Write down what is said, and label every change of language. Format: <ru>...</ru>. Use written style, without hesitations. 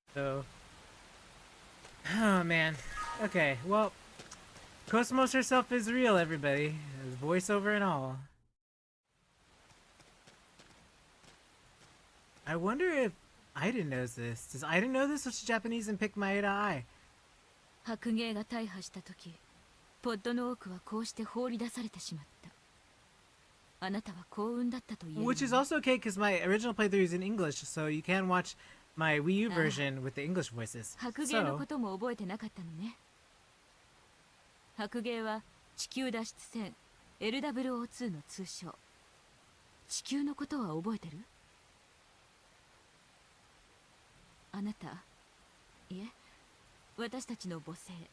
<en>So, oh man. Okay, well, Cosmos herself is real, everybody. Voiceover and all. I wonder if Aiden knows this. Does Aiden know this? What's Japanese and pick Maeda I?</en> <ja>白芸が大破した時、ポッドの多くはこうして放り出されてしまった。あなたは幸運だったと言える。</ja> <en>Which is also okay because my original playthrough is in English, so you can watch my Wii U version with the English voices.</en> <ja>白芸のことも覚えてなかったのね。白芸は地球脱出船 LWO2 の通称。地球のことは覚えてる？あなた、いえ、私たちの母星。</ja>